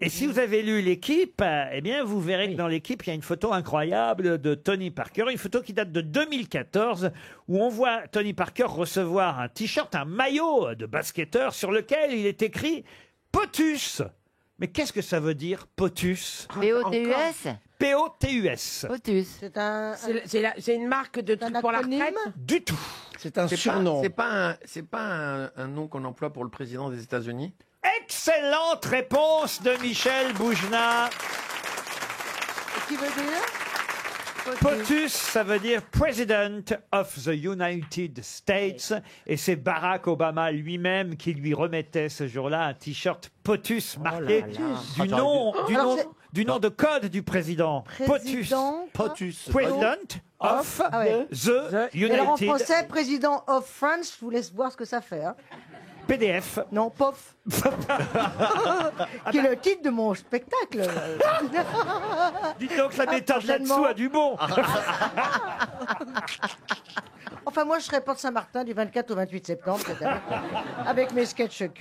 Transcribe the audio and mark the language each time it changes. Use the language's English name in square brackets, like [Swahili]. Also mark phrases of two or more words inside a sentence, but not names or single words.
[French] Et si vous avez lu l'équipe, eh bien, vous verrez que dans l'équipe, il y a une photo incroyable de Tony Parker, une photo qui date de 2014, où on voit Tony Parker recevoir un t-shirt, un maillot de basketteur sur lequel il est écrit POTUS. Mais qu'est-ce que ça veut dire, POTUS? P-O-T-U-S? P-O-T-U-S. POTUS. C'est une marque de trucs pour la retraite? Du tout. C'est un surnom. C'est pas un nom qu'on emploie pour le président des États-Unis? Excellente réponse de Michel Boujna. Qui veut dire POTUS, ça veut dire [English] President of the United States. [French] Et c'est Barack Obama lui-même qui lui remettait ce jour-là un t-shirt POTUS marqué du nom, du nom de code du président. Président. POTUS. [English] President of [French] Ah ouais. [English] the [French] Et alors en [English] United [French] français, président of France, je vous laisse voir ce que ça fait. Hein. PDF. Non, POF. Qui est le titre de mon spectacle. Dites donc, la méthode là-dessous a du bon. Enfin, moi, je serai porte Saint-Martin du 24 au 28 septembre cette année, avec mes sketchs cultes.